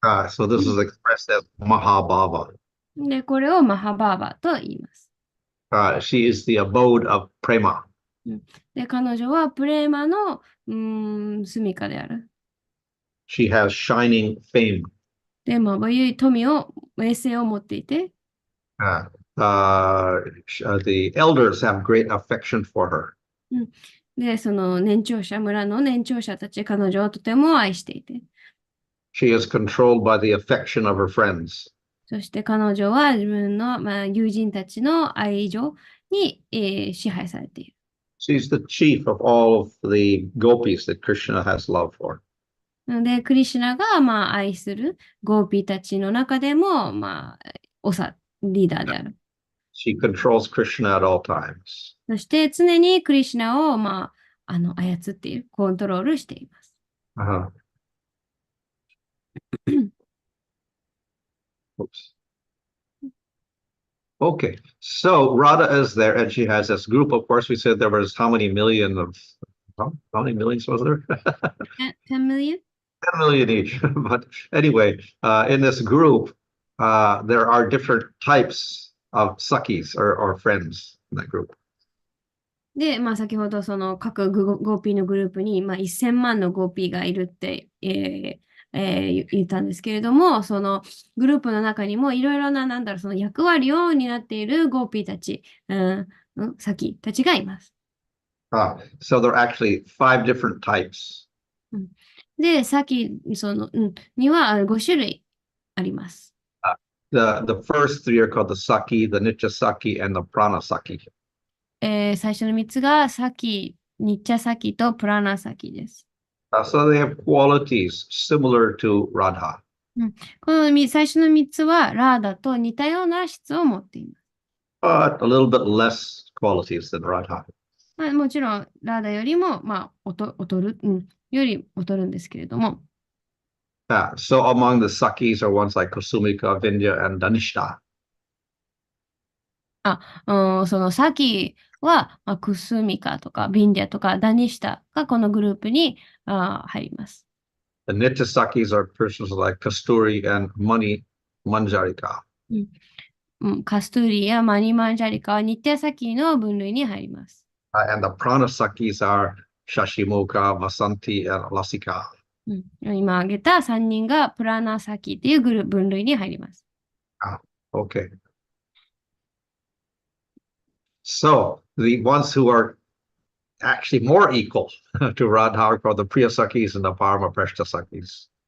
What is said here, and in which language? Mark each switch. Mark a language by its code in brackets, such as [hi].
[en] So this is expressed as Mahabhava. [ja] で、これをマハバーバと言います。 [en] She is the abode of prema. [ja] で、彼女はプレーマの、住処である。 [en] She has shining fame. [ja] で、まゆい富を、名声を持っていて、 [en] The elders have great affection for her. [ja] で、その村の年長者たち、彼女をとても愛していて、 [en] She is controlled by the affection of her friends. [ja] そして彼女は自分の、友人たちの愛情に、支配されている。 [en] She's the chief of all of the gopis that Krishna has love for. [ja] なので、クリシュナが、愛するゴーピーたちの中でも、リーダーである。 [en] She controls Krishna at all times. [ja] そして常にクリシュナを、操っている、コントロールしています。 [en] Oops. Okay, so Radha is there and she has this group. Of course, we said there was how many millions was there? 10 million? 10 million each. But anyway, in this group, there are different types of sakis or friends in that group. [ja] で、先ほどその各ゴーピーのグループに、1000万のゴーピーがいるって、言ったんですけれども、そのグループの中にもいろいろな、その役割を担っているゴーピーたち、サキたちがいます。 [en] So there are actually 5 different types. [ja] で、サキには5種類あります。 [en] The first 3 are called the saki, the nitya saki, and the prana saki. [ja] 最初の3つがサキ、ニッチャサキとプラナサキです。 [en] So they have qualities similar to Radha. [ja] この最初の3つはラーダと似たような質を持っています。 [en] But a little bit less qualities than Radha. [ja] もちろん、ラーダよりも、劣るんですけれども。 [en] So among the sakis are ones like Kusumika, Vindhya, and Danishta. [ja] そのサキは、クスミカとかビンディアとかダニシタがこのグループに入ります。 [en] The nitya sakis are persons like Kasturi and Mani Manjarika. [ja] カストゥーリやマニマンジャリカはニッティアサキの分類に入ります。 [en] And the prana sakis are Shashimoka, Vasanti, and Lasika. [ja] 今挙げた3人がプラナサキという分類に入ります。 [en] Okay. So the ones who are actually more equal to Radha are called the Priya Sakis and the Paramaprashta Sakis.